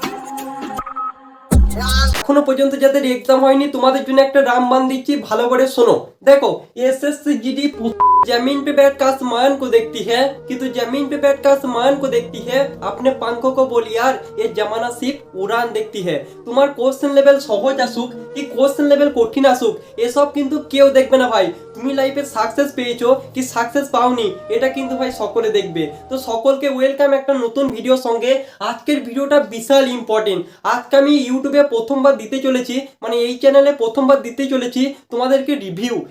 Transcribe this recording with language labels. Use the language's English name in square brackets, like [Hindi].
[Bangla] এখনো পর্যন্ত যাদের এক্সাম হয়নি তোমাদের জন্য একটা রামবান দিচ্ছি, ভালো করে শোনো। [Hindi] देखो एसएससी जीडी जमीन पे बैठ कर आसमान को देखती है कि तू जमीन पे बैठ कर आसमान को देखती है, अपने पंखों को बोल यार ये जमाना सिर्फ उड़ान देखती है। [Bangla] তোমার কোশ্চেন লেভেল সহজ আসুক কি কোশ্চেন লেভেল কঠিন আসুক এসব কিন্তু কেউ দেখবে না ভাই। তুমি লাইফে সাকসেস পেয়েছো কি সাকসেস পাওনি এটা কিন্তু ভাই সকলে দেখবে। তো সকলকে ওয়েলকাম একটা নতুন ভিডিওর সঙ্গে। আজকের ভিডিওটা বিশাল ইম্পর্টেন্ট। আজকে আমি ইউটিউবে প্রথমবার দিতে চলেছি, মানে এই চ্যানেলে প্রথমবার দিতে চলেছি তোমাদেরকে রিভিউ।